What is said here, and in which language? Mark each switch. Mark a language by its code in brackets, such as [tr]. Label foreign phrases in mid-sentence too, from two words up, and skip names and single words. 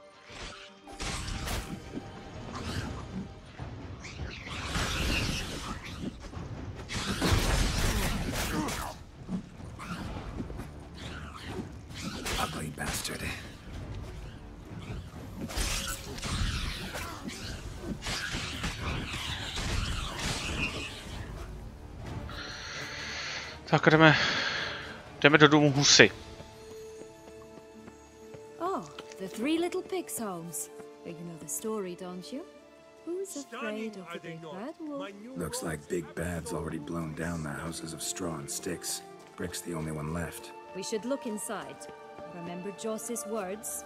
[en] Ugly bastard. [cs] Tak jdeme do domu husy. [en] Oh, the three little pigs' homes. But you know the story, don't you? Who's afraid of the big bad wolf? Looks like Big Bad's already blown down the houses of straw and sticks. Brick's the only one left. We should look inside. Remember Joss's words?